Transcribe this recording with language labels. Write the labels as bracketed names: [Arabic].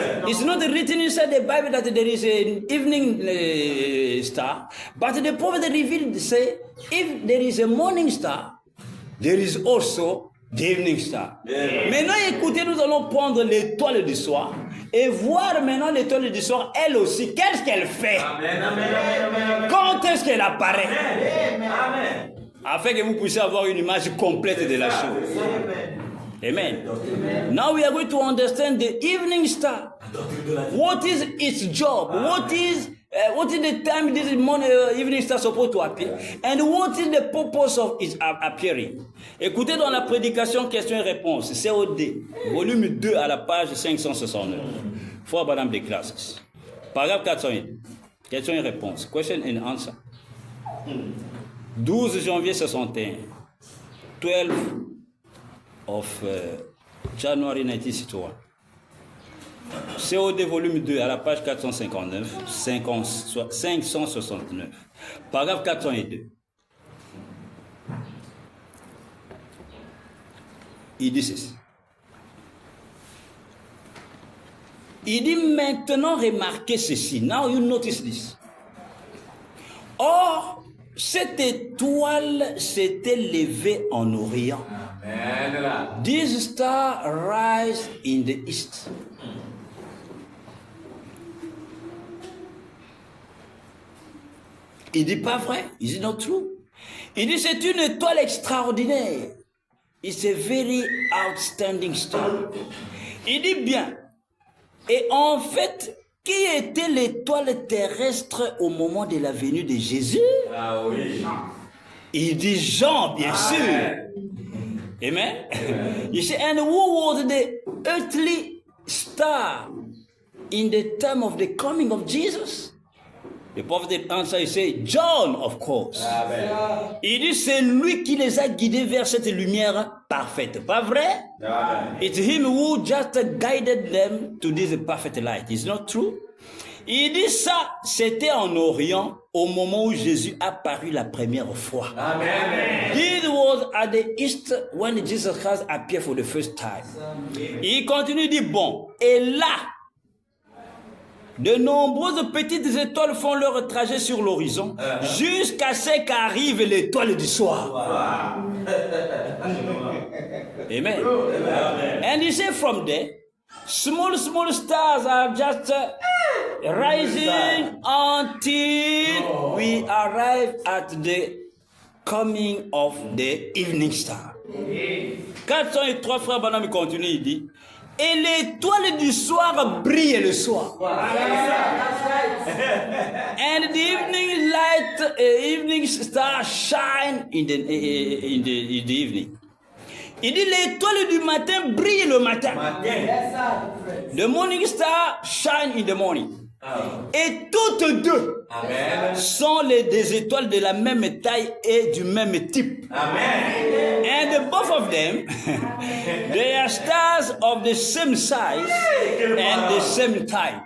[English] It's not written inside the Bible that there is an evening star, but the prophet revealed say if there is a morning star, there is also the evening star. [French] Maintenant, écoutez, nous allons prendre l'étoile du soir et voir maintenant l'étoile du soir, elle aussi, qu'est-ce qu'elle fait? Amen, amen, amen, amen. Quand est-ce qu'elle apparaît? Amen. Afin que vous puissiez avoir une image complète de la chose. Amen. [English] Now we are going to understand the evening star. What is its job? What is the time this morning, evening star supposed to appear? And what is the purpose of its appearing? [French] Écoutez dans la prédication question et réponse, COD, volume 2 à la page 569. For Madame des classes. Paragraphe 401. Question et réponse. [English] Question and answer. [French] 12 janvier 61. [English] 12 of January 1961. [French] COD volume 2 à la page 459, 569. Paragraphe 402. Il dit ceci. Il dit maintenant remarquez ceci. [English] Now you notice this. [French] Or, cette étoile s'était levée en Orient. Amen. [English] This star rise in the east. [French] Il dit pas vrai. [English] Is it not true? [French] Il dit c'est une étoile extraordinaire. [English] It's a very outstanding star. [French] Il dit bien. Et en fait, qui était l'étoile terrestre au moment de la venue de Jésus? Ah oui. Il dit Jean, bien sûr. Amen. [English] You see, and who was the earthly star in the time of the coming of Jesus? The prophet answered, he said, John, of course. Amen. [French] Il dit, c'est lui qui les a guidés vers cette lumière parfaite. Pas vrai? Amen. [English] It's him who just guided them to this perfect light. Is not true? [French] Il dit ça, c'était en Orient au moment où Jésus a apparu la première fois. Amen. [English] This was at the east when Jesus Christ appeared for the first time. [French] Il continue, il dit, bon, et là, de nombreuses petites étoiles font leur trajet sur l'horizon jusqu'à ce qu'arrive l'étoile du soir. Amen. [English] And he said from there, small stars are just rising until we arrive at the coming of the evening star. [French] 403 frères Banam continue, il dit, et l'étoile du soir brille le soir. [English] And the evening light, evening star shine in the evening. [French] Il dit l'étoile du matin brille le matin. [English] The morning star shine in the morning. [French] Et toutes deux sont des étoiles de la même taille et du même type. Amen. [English] And both of them, they are stars of the same size and the same type.